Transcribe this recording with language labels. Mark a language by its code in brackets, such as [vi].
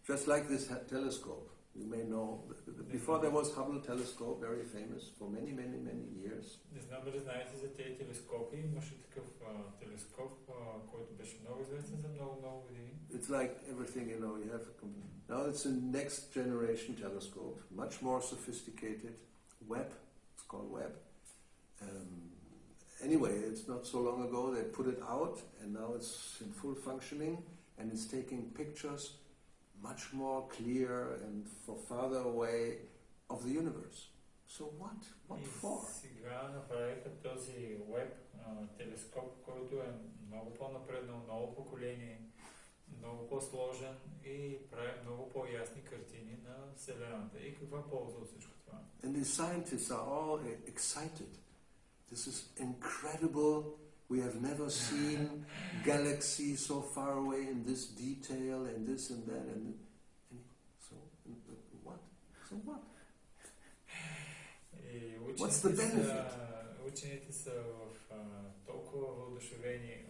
[en] Just like this telescope. You may know, before there was Hubble telescope, very famous for many, many, many years. [bg] Не знам дали знаете за тези телескопи. Имаше такъв телескоп, който беше много известен за много, много години. [en] It's like everything, you know, you have... Now it's a next generation telescope, much more sophisticated. Webb, it's called Webb. Anyway, it's not so long ago they put it out and now it's in full functioning and it's taking pictures much more clear and for farther away of the universe. So what? What for? [bg] Сега направиха този Webb телескоп, който е много по-напреднал, много поколение, много по-сложен и прави много по-ясни картини на Вселената. И каква полза от всичко това? [en] And the scientists are all excited. This is incredible. We have never seen galaxies so far away in this detail and this and that and so what? So what? What's the benefit? [bg] Учените са в толкова въодушевени.